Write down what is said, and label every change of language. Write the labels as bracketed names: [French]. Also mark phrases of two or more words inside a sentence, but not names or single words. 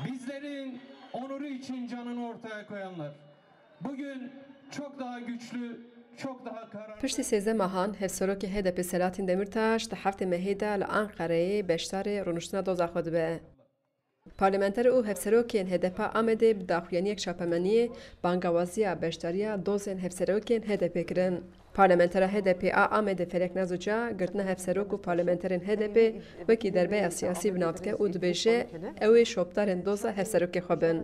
[Turkish] bizlerin onuru için canını ortaya koyanlar. Bugün çok daha güçlü, çok daha kararlı. [Kurdish] Piştî sêze mehan hevserokê HDP Selahattin Demirtaş di heftê Mehê de li Enqereyê beşdarê rûniştina doza xwe dibe. Parlamenter û hevserokên HDP Amedê bi daxuyaniyek şapemeniyê bangewaziya beşdariya dozên hevserokên HDP kirin. Parlamentera HDP a Amedê Felek Nazuca girtina hevserok û parlamenterên HDP wekî derbeya siyasî binavdike û dibêje ew ê şopdarên doza hevserokê xwe bin.